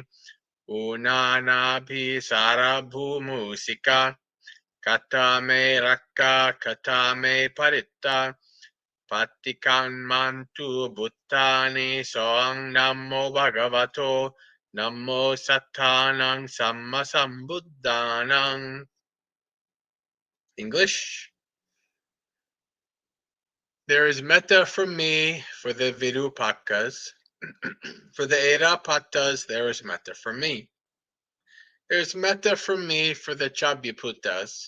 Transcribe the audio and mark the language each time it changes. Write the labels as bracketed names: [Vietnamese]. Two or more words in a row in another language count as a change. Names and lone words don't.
[Pali] Unanabhi sarabhumusika. Katame rakka katame paritta. Patikan mantu buttani soang namo bhagavato. Namo sattanang samma sambuddhanang. [English] English. There is metta from me for the Virupakas. For the Erapatas, there is metta from me. There is metta from me for the Chabyaputas.